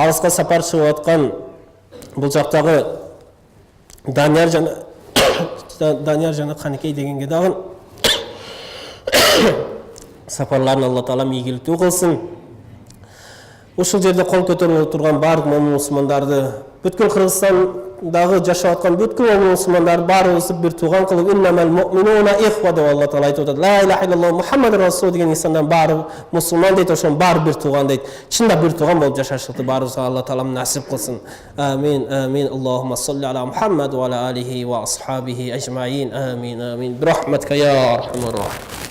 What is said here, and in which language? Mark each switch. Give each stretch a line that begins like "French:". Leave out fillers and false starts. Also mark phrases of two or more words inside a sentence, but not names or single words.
Kyrgyz: Алыска сапар чыгып аткан бул жактагы Данияр жана Қанекей дегенге дагы сапарларын Алла Таала ийгиликтүү кылсын. Ушул жерде кол көтөрүп турган бардык момун мусулмандарды, бүткүл Кыргызстандагы жашап аткан бүткүл момун мусулмандарды баарыбызды бир тууган кылып,
Arabic: إنما المؤمنون إخوة
Kyrgyz: деп Алла Таала айтып атат.
Arabic: لا إله إلا الله محمد رسول деген инсандар баары мусулман дейт, ошон баары бир тууган дейт.
Kyrgyz: Чында бир тууган болуп жашаштыкты баарыбызга Алла Таала насип кылсын. Амин, амин.
Arabic: اللهم صل على محمد وعلى آله وأصحابه أجمعين.
Kyrgyz: Амин, амин.
Arabic: برحمتك يا أرحم الراحمين.